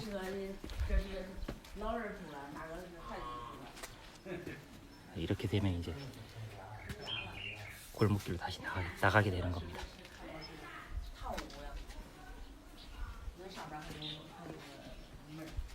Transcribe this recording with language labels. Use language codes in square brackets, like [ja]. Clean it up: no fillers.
[zh] 这是老人住了，那个是孩子住了。 [ko] 이렇게 되면 이제 골목길로 다시 나가게 되는 겁니다. [zh] 套屋呀，那上边还有个门儿。